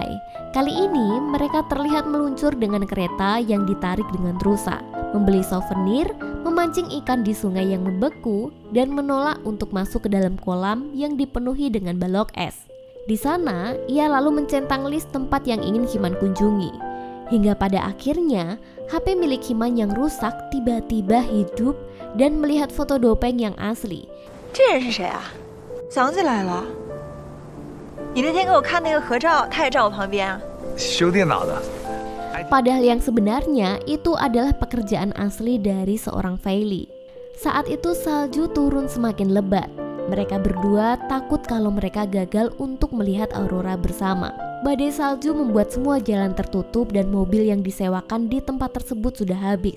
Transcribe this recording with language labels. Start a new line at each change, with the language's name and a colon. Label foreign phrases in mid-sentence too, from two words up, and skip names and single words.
Indonesian: Kali ini mereka terlihat meluncur dengan kereta yang ditarik dengan rusa, membeli souvenir, memancing ikan di sungai yang membeku, dan menolak untuk masuk ke dalam kolam yang dipenuhi dengan balok es. Di sana, ia lalu mencentang list tempat yang ingin Kiman kunjungi. Hingga pada akhirnya, HP milik Kiman yang rusak tiba-tiba hidup dan melihat foto Dopeng yang asli.
Chinese: 这人是谁啊？想起来了，你那天给我看那个合照，他也站我旁边啊。修电脑的。
Indonesian: Padahal yang sebenarnya itu adalah pekerjaan asli dari seorang Feli. Saat itu salju turun semakin lebat. Mereka berdua takut kalau mereka gagal untuk melihat aurora bersama. Badai salju membuat semua jalan tertutup dan mobil yang disewakan di tempat tersebut sudah habis.